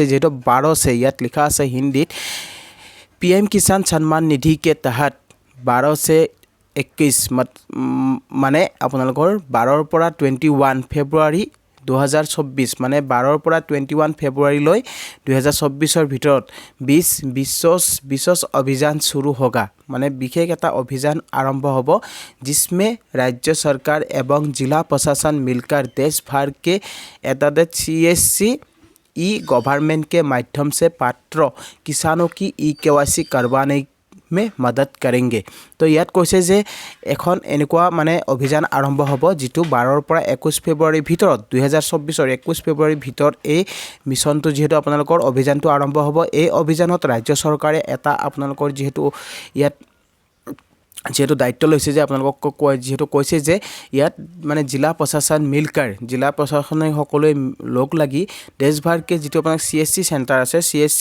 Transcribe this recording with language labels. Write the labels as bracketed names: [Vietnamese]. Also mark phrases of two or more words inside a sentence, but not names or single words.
[Assamese] যিহেতু 12 ইয়াত লিখা আছে হিন্দীত, PM কিষাণ সন্মান নিধি [Hindi] के तहत [Assamese] 12 से 21 মানে আপোনালোকৰ 12ৰ পৰা 21 ফেব্ৰুৱাৰী 2024, মানে 12ৰ পৰা 21 ফেব্ৰুৱাৰীলৈ 2024ৰ ভিতৰত 20 অভিযান [Hindi] शुरू होगा, [Assamese] মানে বিশেষ এটা অভিযান আৰম্ভ হ'ব। [Hindi] जिसमें राज्य सरकार एवं जिला प्रशासन मिलकर देश भर के 11 CSC गवर्नमेंट के माध्यम से पात्र किसानों की EKYC करवाने में मदद करेंगे। [Assamese] তো ইয়াত কৈছে যে এখন এনেকুৱা মানে অভিযান আৰম্ভ হ'ব যিটো 12ৰ পৰা 21 ফেব্ৰুৱাৰীৰ ভিতৰত 2024ৰ 21 ফেব্ৰুৱাৰীৰ ভিতৰত এই মিছনটো যিহেতু আপোনালোকৰ অভিযানটো আৰম্ভ হ'ব। এই অভিযানত ৰাজ্য চৰকাৰে এটা আপোনালোকৰ যিহেতু দায়িত্ব লৈছে যে আপোনালোকক যিহেতু কৈছে যে ইয়াত মানে জিলা প্ৰশাসনে সকলোৱে লগ লাগি দেশভাৰকে যিটো আপোনাৰ CSC চেণ্টাৰ আছে, CSC